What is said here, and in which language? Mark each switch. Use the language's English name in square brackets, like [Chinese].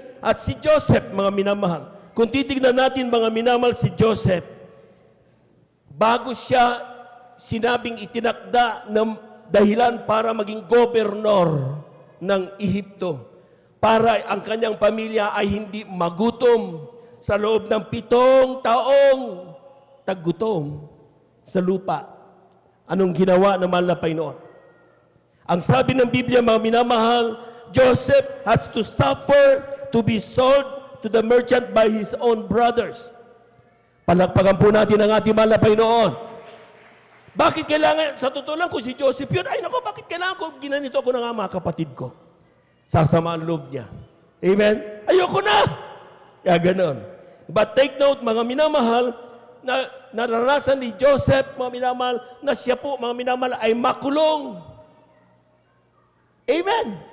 [Filipino] At si Joseph, mga minamahal, kung titignan natin mga minamahal si Joseph, bago siya sinabing itinakda ng dahilan para maging gobernador ng Ehipto, para ang kanyang pamilya ay hindi magutom sa loob ng 7 taong taggutom sa lupa. Anong ginawa ng mahal na Panginoon? Ang sabi ng Biblia, mga minamahal, [English] Joseph has to suffer to be sold to the merchant by his own brothers. [Filipino] Palakpakan po natin ang ating mahal na Panginoon. Bakit kailangan, sa totoo lang, kung si Joseph yun, ay nako, bakit kailangan ko, ginanito ako ng mga kapatid ko? Sasama ang loob niya. Amen? Ayoko na! Kaya ganon. [English] But take note, [Filipino] mga minamahal, na naranasan ni Joseph, mga minamahal, na siya po, mga minamahal, ay makulong. Amen?